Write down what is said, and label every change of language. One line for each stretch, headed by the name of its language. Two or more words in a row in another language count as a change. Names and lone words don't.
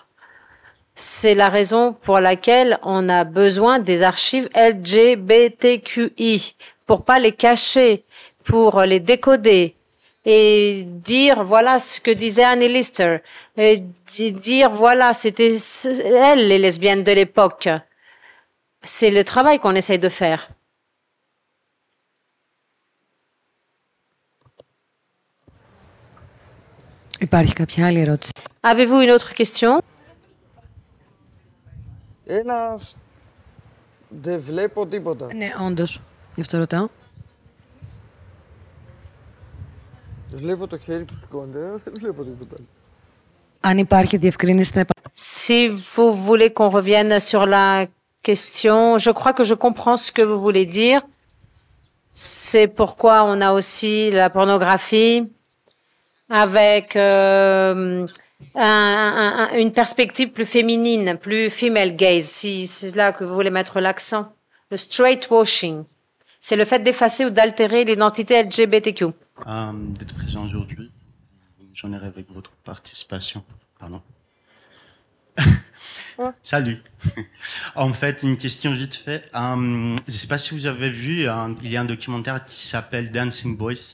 French: C'est la raison pour laquelle on a besoin des archives LGBTQI, pour pas les cacher, pour les décoder et dire voilà ce que disait Annie Lister, et dire voilà c'était elles les lesbiennes de l'époque. C'est le travail qu'on essaye de faire. Avez-vous une autre question?
Greek: Δεν βλέπω τίποτα. Ναι, όντως. Γι' αυτό ρωτάω. Βλέπω το χέρι που σηκώνεται, δεν βλέπω τίποτα. Αν υπάρχει διευκρίνηση στην
French: Si vous voulez qu'on revienne sur la question, je crois que je comprends ce que vous voulez dire. C'est pourquoi on a aussi la pornographie avec une perspective plus féminine, plus
English: female gaze,
French: si c'est là que vous voulez mettre l'accent. Le
English: straight washing,
French: c'est le fait d'effacer ou d'altérer l'identité LGBTQ. d'être présent aujourd'hui. J'en ai avec votre participation. Pardon. Salut. En fait, une question vite fait. Je ne sais pas si vous avez vu, il y a un documentaire qui s'appelle Dancing Boys.